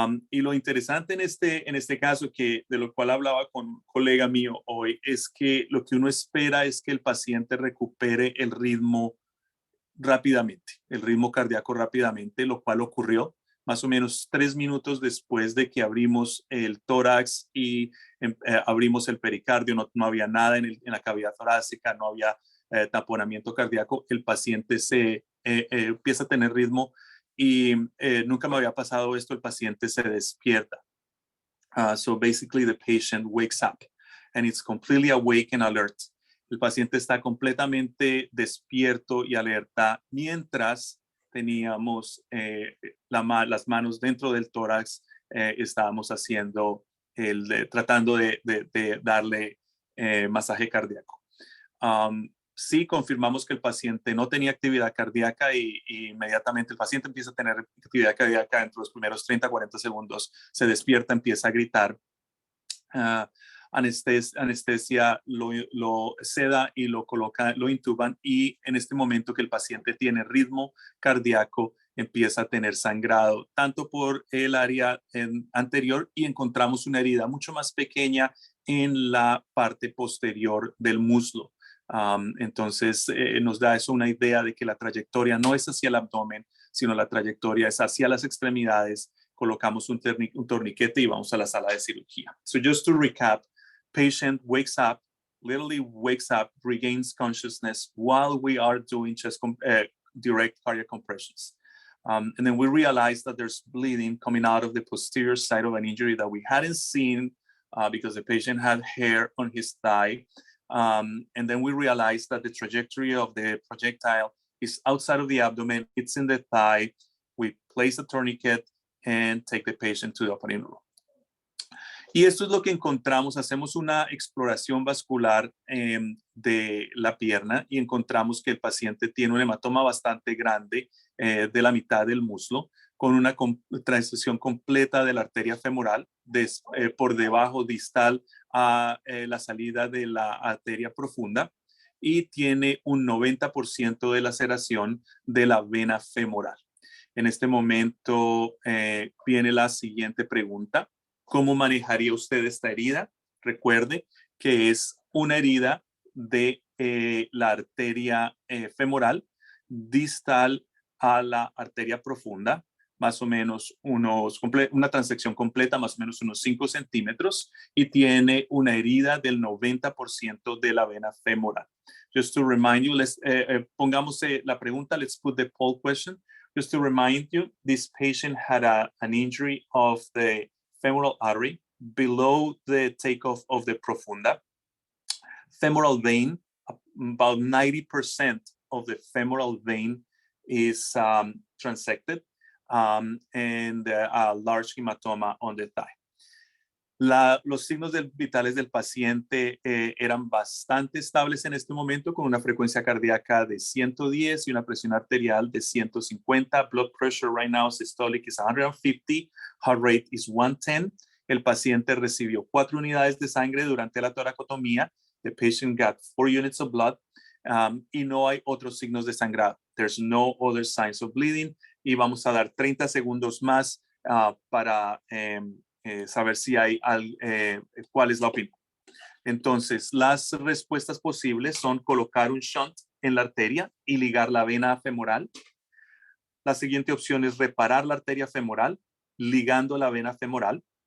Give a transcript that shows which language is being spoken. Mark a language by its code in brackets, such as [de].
[es] Y lo interesante en este caso, de lo cual hablaba con un colega mío hoy, es que lo que uno espera es que el paciente recupere el ritmo rápidamente, el ritmo cardíaco rápidamente, lo cual ocurrió más o menos 3 minutos después de que abrimos el tórax y abrimos el pericardio. No había nada en la cavidad torácica, no había taponamiento cardíaco. El paciente empieza a tener ritmo y nunca me había pasado esto. El paciente se despierta. [en] So basically the patient wakes up and it's completely awake and alert. [es] El paciente está completamente despierto y alerta mientras teníamos las manos dentro del tórax. Estábamos haciendo tratando de darle masaje cardíaco. sí, confirmamos que el paciente no tenía actividad cardíaca y inmediatamente el paciente empieza a tener actividad cardíaca dentro de los primeros 30, 40 segundos, se despierta, empieza a gritar. Anestesia lo seda y lo coloca, lo intuban, y en este momento que el paciente tiene ritmo cardíaco, empieza a tener sangrado tanto por el área anterior, y encontramos una herida mucho más pequeña en la parte posterior del muslo. Entonces nos da eso una idea de que la trayectoria no es hacia el abdomen, sino la trayectoria es hacia las extremidades. Colocamos un torniquete y vamos a la sala de cirugía. [en] So just to recap, patient wakes up, literally wakes up, regains consciousness while we are doing direct cardiac compressions. And then we realize that there's bleeding coming out of the posterior side of an injury that we hadn't seen because the patient had hair on his thigh. And then we realize that the trajectory of the projectile is outside of the abdomen, it's in the thigh. We place a tourniquet and take the patient to the operating room. [es] Y esto es lo que encontramos. Hacemos una exploración vascular de la pierna y encontramos que el paciente tiene un hematoma bastante grande de la mitad del muslo, con una transección completa de la arteria femoral por debajo distal a la salida de la arteria profunda, y tiene un 90% de laceración de la vena femoral. En este momento viene la siguiente pregunta. ¿Cómo manejaría usted esta herida? Recuerde que es una herida de la arteria femoral distal a la arteria profunda, más o menos una transección completa, más o menos unos 5 centímetros, y tiene una herida del 90% de la vena femoral. [en] Just to remind you, [es] pongamos la pregunta, [en] let's put the poll question. Just to remind you, this patient had an injury of the femoral artery below the takeoff of the profunda. Femoral vein, about 90% of the femoral vein is transected, and a large hematoma on the thigh. [es] Los signos vitales del paciente eran bastante estables en este momento, con una frecuencia cardíaca de 110 y una presión arterial de 150. [en] Blood pressure right now systolic is 150, heart rate is 110. [es] El paciente recibió 4 unidades de sangre durante la toracotomía. [en] The patient got 4 units of blood, [es] y no hay otros signos de sangrado. [en] There's no other signs of bleeding. [es] Y vamos a dar 30 segundos más para saber si hay cuál es la opinión. Entonces, las respuestas posibles son colocar un shunt en la arteria y ligar la vena femoral. La siguiente opción es reparar la arteria femoral ligando la vena femoral.